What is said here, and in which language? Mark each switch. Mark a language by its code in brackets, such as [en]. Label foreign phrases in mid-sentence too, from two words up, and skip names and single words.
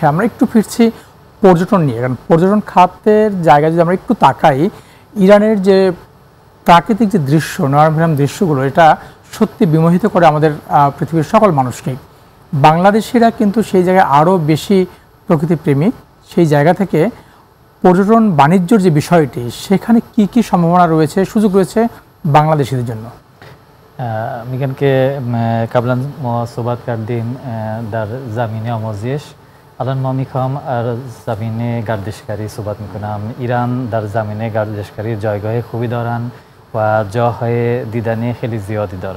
[bn] আমরা একটু ফিরছি পর্যটন নিয়ে, কারণ পর্যটন খাতের জায়গায় যদি আমরা একটু তাকাই, ইরানের যে প্রাকৃতিক যে দৃশ্য, নয়নভিরাম দৃশ্যগুলো, এটা সত্যি বিমোহিত করে আমাদের পৃথিবীর সকল মানুষকেই। বাংলাদেশিরা কিন্তু সেই জায়গায় আরও বেশি প্রকৃতিপ্রেমী। সেই জায়গা থেকে পর্যটন বাণিজ্যর যে বিষয়টি, সেখানে কি কি সম্ভাবনা রয়েছে, সুযোগ রয়েছে বাংলাদেশিদের জন্য? [fa] میگم که قبلا ما صحبت کردیم در زمینه آموزش، الان ما میخوام از زمینه گردشگری صحبت میکنم. ایران در زمینه گردشگری جایگاه خوبی دارن و جاهای دیدنی خیلی زیادی دارن.